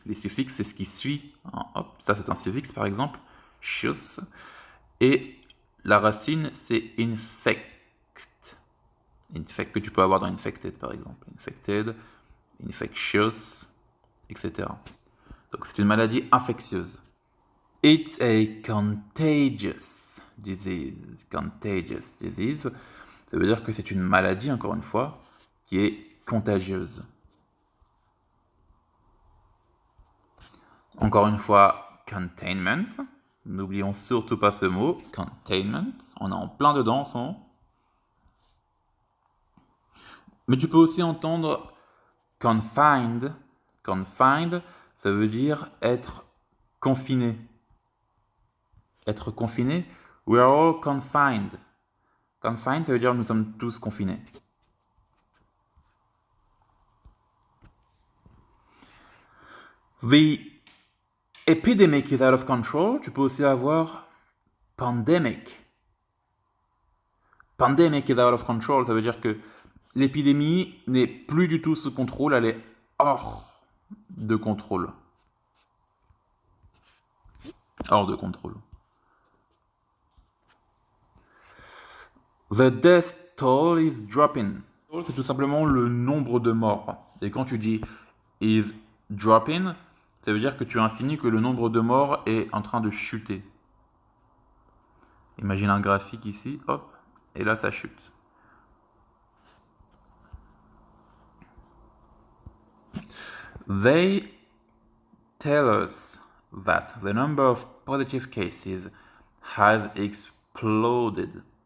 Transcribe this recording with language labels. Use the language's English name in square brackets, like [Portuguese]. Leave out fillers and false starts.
[French] Les suffixes, c'est ce qui suit. Hop, ça, c'est un suffixe, par exemple. Chious. Et la racine, c'est infect. Que tu peux avoir dans infected, par exemple. Infected, infectious, etc. Donc, c'est une maladie infectieuse. [English] It's a contagious disease. Contagious disease. [French] Ça veut dire que c'est une maladie, encore une fois, qui est contagieuse. Encore une fois, containment. N'oublions surtout pas ce mot, containment. On est en plein dedans en ce moment. Mais tu peux aussi entendre confined. Confined, ça veut dire être confiné. Être confiné. [English] We are all confined. [French] Confined, ça veut dire nous sommes tous confinés. [English] The epidemic is out of control. [French] Tu peux aussi avoir pandemic. [English] Pandemic is out of control, [French] ça veut dire que l'épidémie n'est plus du tout sous contrôle, elle est hors de contrôle. Hors de contrôle. [English] The death toll is dropping. [French] C'est tout simplement le nombre de morts. Et quand tu dis [English] is dropping, [French] ça veut dire que tu insinues que le nombre de morts est en train de chuter. Imagine un graphique ici, hop, et là ça chute. [English] They tell us that the number of positive cases has exploded.